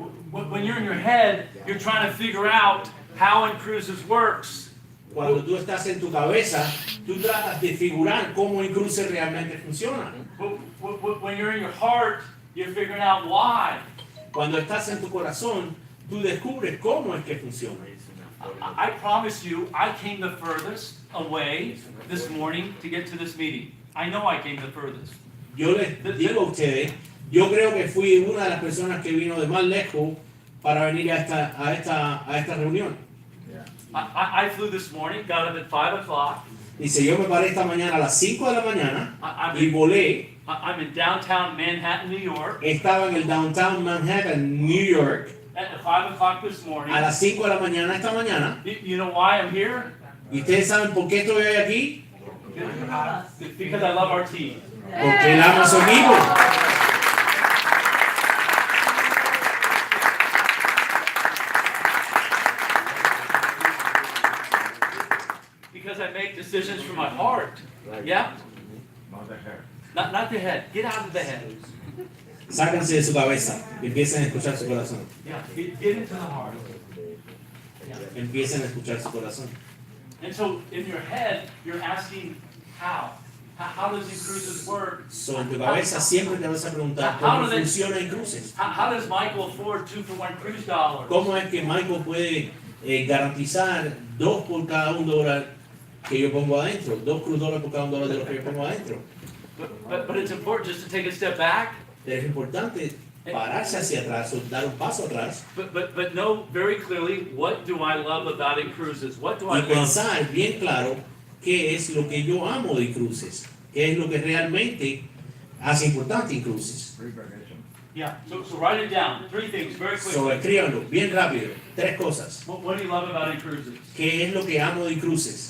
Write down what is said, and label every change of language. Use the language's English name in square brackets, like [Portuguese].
[English] When you're in your head, you're trying to figure out how Incruises works. [Spanish] Cuando tú estás en tu cabeza, tú tratas de figurar cómo Incruce realmente funciona. [English] When you're in your heart, You're figuring out why. [Spanish] Cuando estás en tu corazón, tú descubres cómo es que funciona. [English] I promise you, I came the furthest away this morning to get to this meeting. I know I came the furthest. [Spanish] Yo les digo a ustedes, yo creo que fui una de las personas que vino de más lejos para venir a esta reunión. [English] I flew this morning, got up at 5 o'clock. [Spanish] Dice, yo me paré esta mañana a las 5 de la mañana [English] I'm [Spanish] y [English] in, [Spanish] volé. [English] I'm in downtown Manhattan, New York. [Spanish] Estaba en el downtown Manhattan, New York, [English] At 5 o'clock this morning. [Spanish] a las 5 de la mañana esta mañana. [English] You know why I'm here? [Spanish] ¿Y ustedes saben por qué estoy hoy aquí? [English] Because I love our team. [Spanish] Porque él ama a su equipo. [English] Because I make decisions from my heart. Yeah? Not the head. Get out of the head. [Spanish] Sáquense de su cabeza, empiecen a escuchar su corazón. [English] Yeah. Get into the heart. [Spanish] Empiecen a escuchar su corazón. [English] And so in your head, you're asking how? How does Incruces work? [Spanish] So, en tu cabeza siempre te vas a preguntar cómo funciona en cruces. [English] How does Michael afford 2-for-1 cruise dollars? [Spanish] ¿Cómo es que Michael puede garantizar $2 por cada $1 que yo pongo adentro? $2 por cada $1 de lo que yo pongo adentro. [English] But it's important just to take a step back. [Spanish] Pero es importante pararse hacia atrás o dar un paso atrás [English] But know very clearly, what do I love about Incruces? What do I [Spanish] y [English] love? [Spanish] pensar bien claro qué es lo que yo amo de cruces, qué es lo que realmente hace importante en cruces. [English] Yeah, so write it down. 3 things very quickly. [Spanish] So, escríbanlo bien rápido, 3 cosas. [English] What do you love about Incruces? [Spanish] ¿Qué es lo que amo de cruces?